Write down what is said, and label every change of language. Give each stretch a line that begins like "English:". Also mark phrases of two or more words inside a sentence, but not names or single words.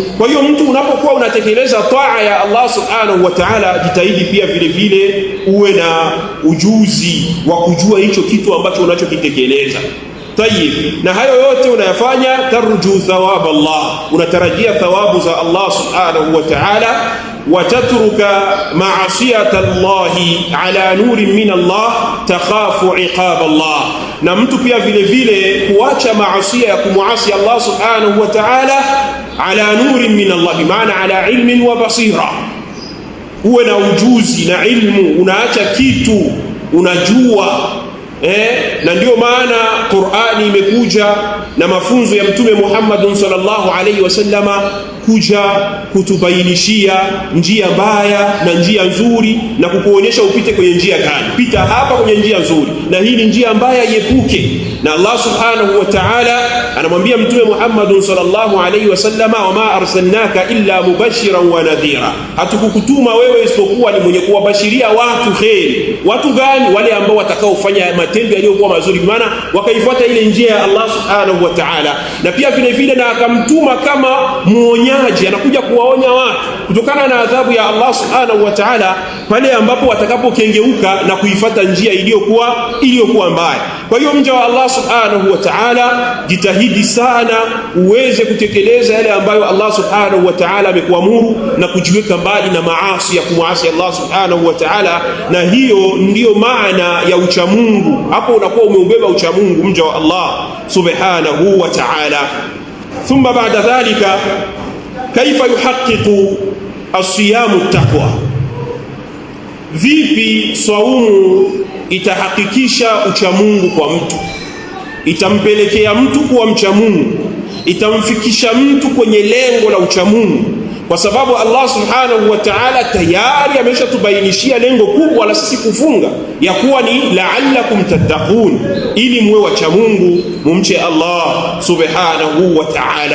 Swahili: Kwa hiyo mtu unapokuwa unatekeleza taa ya
Arabic: الله سبحانه وتعالى,
Swahili: jitahidi pia vile vile uwe na ujuzi wa kujua hicho kitu ambacho unachokitekeleza. Tayib, na hayo yote unayafanya
Arabic: ترجو ثواب الله,
Swahili: unatarajia thawabu za
Arabic: الله سبحانه وتعالى. وتترك معصية الله على نور من الله تخاف عقاب الله,
Swahili: na mtu pia vile vile kuacha maasiya ya kumuasi
Arabic: الله سبحانه وتعالى على نور من الله,
Swahili: bimaana
Arabic: على علم وبصيرة.
Swahili: Uwe na ujuzi na ilmu, unaacha kitu unajua. Na ndio maana Qur'ani imekuja na mafunzo ya Mtume Muhammad
Arabic: صلى الله عليه وسلم
Swahili: kuja kutubainishia njia mbaya na njia nzuri, na kukuonyesha upite kwenye njia gani. Pita hapa kwenye njia nzuri, na hii ni njia mbaya iepuke. Na Allah subhanahu wa ta'ala anamwambia Mtume Muhammad
Arabic: صلى الله عليه وسلم, وما أرسلناك إلا مبشرا ونذيرا,
Swahili: hatukukutuma wewe isipokuwa ni mwenye kuwabashiria watu kheri. Watu gani? Wale ambao watakaofanya matendo yaliyokuwa mazuri, maana wakaifuata ile njia ya
Arabic: الله سبحانه وتعالى.
Swahili: Na pia vile vile na akamtuma kama muonyaji, anakuja kuwaonya watu kutokana na adhabu ya
Arabic: الله سبحانه وتعالى
Swahili: pale ambapo watakapokengeuka na kuifuata njia iliyokuwa mbaya. Kwa hiyo mja wa
Arabic: الله سبحانه وتعالى,
Swahili: jitahidi sana uweze kutekeleza yale ambayo
Arabic: الله سبحانه وتعالى
Swahili: amekuamuru na kujiweka mbali na maasi ya kumuasi
Arabic: الله سبحانه وتعالى,
Swahili: na hiyo ndiyo maana ya uchamungu. Hapo unakuwa umeubeba uchamungu mja wa
Arabic: الله سبحانه وتعالى. ثم بعد ذلك كيف يحقق الصيام التقوى,
Swahili: vipi saumu itahakikisha uchamungu kwa mtu, itampelekea mtu kuwa mchamungu, itamfikisha mtu kwenye lengo la uchamungu. Kwa sababu
Arabic: الله سبحانه وتعالى
Swahili: tayari ameshatubainishia lengo kubwa la sisi kufunga, ya kuwa ni
Arabic: لعلكم تتقون,
Swahili: ili muwe wachamungu, mumche
Arabic: الله سبحانه وتعالى.